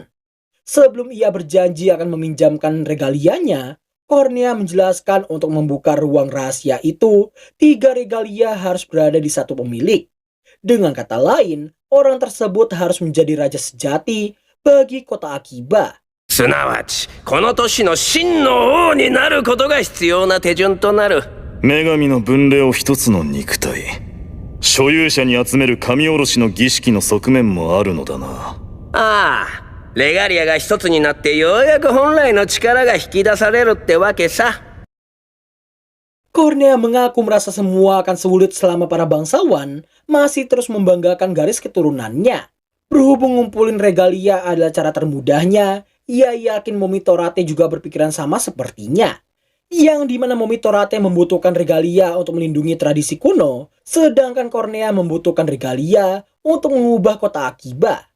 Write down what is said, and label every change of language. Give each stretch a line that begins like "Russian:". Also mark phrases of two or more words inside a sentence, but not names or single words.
Indonesian: Sebelum ia berjanji akan meminjamkan regalianya, Cornea menjelaskan untuk membuka ruang rahasia itu, 3 regalia harus berada di satu pemilik. Dengan kata lain, orang tersebut harus menjadi raja sejati bagi kota Akiba.
Japanese: すなわちこの都市の真の王になることが必要な手順となる。女神の分霊を一つの肉体。所有者に集める神下ろしの儀式の側面もあるのだな。ああ、レガリアが一つになってようやく本来の力が引き出されるってわけさ。
Indonesian: Cornea mengaku merasa semua akan sulit selama para bangsawan masih terus membanggakan garis keturunannya. Berhubung ngumpulin regalia adalah cara termudahnya, ia yakin Momi Torate juga berpikiran sama sepertinya. Yang dimana Momi Torate membutuhkan regalia untuk melindungi tradisi kuno, sedangkan Cornea membutuhkan regalia untuk mengubah kota Akiba.